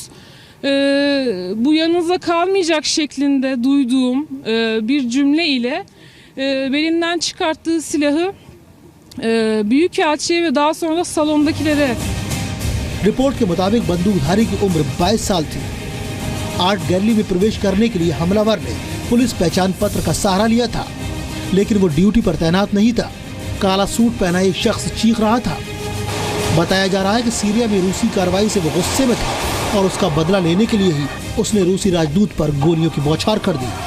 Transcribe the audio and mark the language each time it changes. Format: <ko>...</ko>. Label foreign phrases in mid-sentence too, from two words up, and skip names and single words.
<tr>Bu yanınıza kalmayacak şeklinde duyduğum bir cümle ile belinden çıkarttığı silahı Büyükelçiye ve daha sonra da salondakilere.</tr> <hi>रिपोर्ट के मुताबिक बंदूकधारी की उम्र 22 साल थी। आर्ट गैलरी में प्रवेश करने के लिए हमलावर ने पुलिस पहचान पत्र का सहारा लिया था। लेकिन वो ड्यूटी पर तैनात नहीं था। काला सूट पहना एक शख्स चीख रहा था। बताया जा रहा है कि सीरिया में रूसी कार्रवाई से वो गुस्से में था और उसका बदला लेने के लिए ही उसने रूसी राजदूत पर गोलियों की बौछार कर दी।</hi>